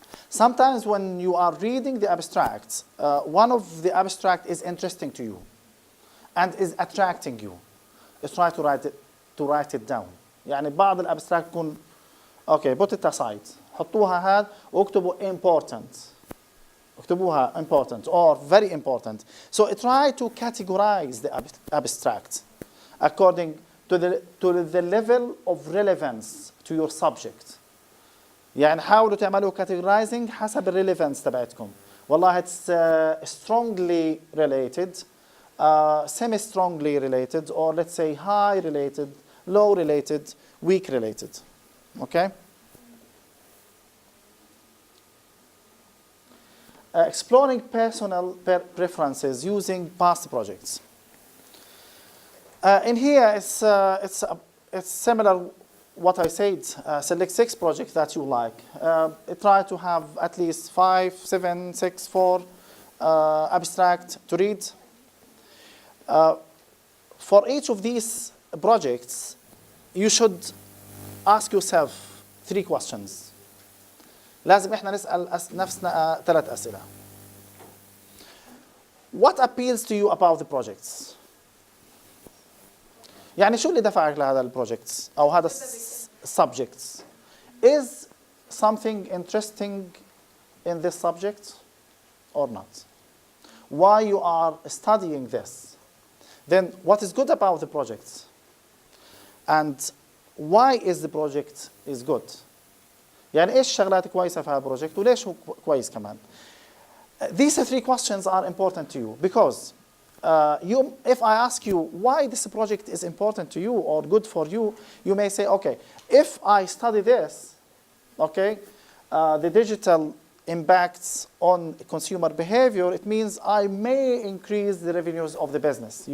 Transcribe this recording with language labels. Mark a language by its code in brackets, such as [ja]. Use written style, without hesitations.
[en] Sometimes when you are reading the abstract, one of the abstract is interesting to you and is attracting you. Try to write it down. [ar] يعني بعض الابستراكت تكون [en] okay, put it aside. [ar] حطوها هاد واكتبوا important. اكتبوها [en] important or very important. So try to categorize the abstract according to the level of relevance to your subject. [ar] يعني حاولوا تعملوا categorizing حسب الريليفنس تبعتكم. [en] والله it's strongly related, semi-strongly related, or let's say high related, low related, weak related. Okay? Exploring personal preferences using past projects. In here, it's similar what I said. Select 6 projects that you like. Try to have at least 5, 7, 6, 4 abstract to read. For each of these projects, you should ask yourself 3 questions. [ar] لازم احنا نسأل نفسنا 3 أسئلة. [en] What appeals to you about the projects? [ar] يعني شو اللي دفعك لهذا البروجكت أو هذا subjects? [en] Is something interesting in this subject or not? Why you are studying this? Then what is good about the project? And why is the project is good? [ar] يعني إيش شغلات كويسة في هذا البروجكت وليش هو كويس كمان؟ [en] These 3 questions are important to you because if I ask you why this project is important to you or good for you, you may say, okay, if I study this, okay, the digital impacts on consumer behavior, it means I may increase the revenues of the business.